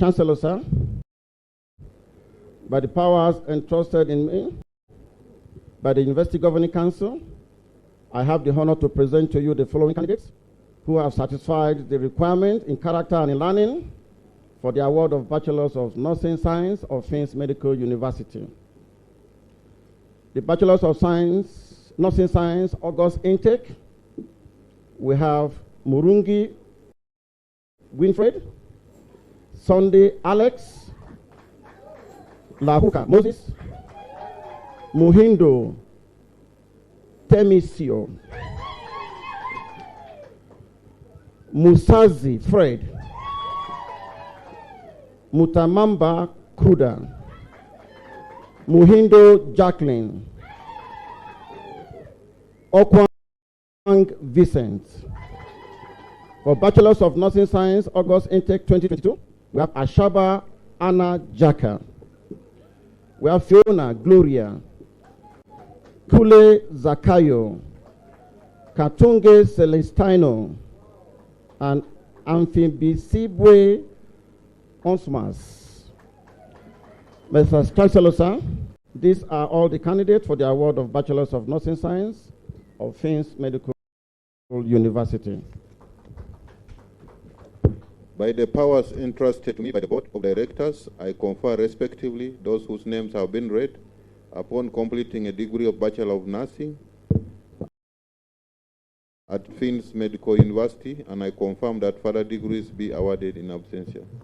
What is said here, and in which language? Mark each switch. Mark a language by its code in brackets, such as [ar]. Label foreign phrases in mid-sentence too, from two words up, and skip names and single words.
[en] Chancellor, sir, by the powers entrusted in me by the University Governing Council, I have the honor to present to you the following candidates who have satisfied the requirement in character and in learning for the award of Bachelors of Nursing Science of Fins Medical University. The Bachelors of Science, Nursing Science, August intake, we have Murungi Winfred, Sunday Alex, Lahuka Moses, Muhindo Temisio, Musazi Fred, Mutamamba Kruda, Muhindo Jacqueline, Okwang Vincent. For Bachelors of Nursing Science, August intake 2022, we have Ashaba Anna Jaka. We have Fiona Gloria, Kule Zakayo, Katunge Celestino, and Amphibisibwe Onsmas. Mr. Chancellor, sir, these are all the candidates for the award of Bachelors of Nursing Science of Fins Medical University. By the powers entrusted to me by the Board of Directors, I confer respectively those whose names have been read upon completing a degree of Bachelor of Nursing at Fins Medical University, and I confirm that further degrees be awarded in absentia.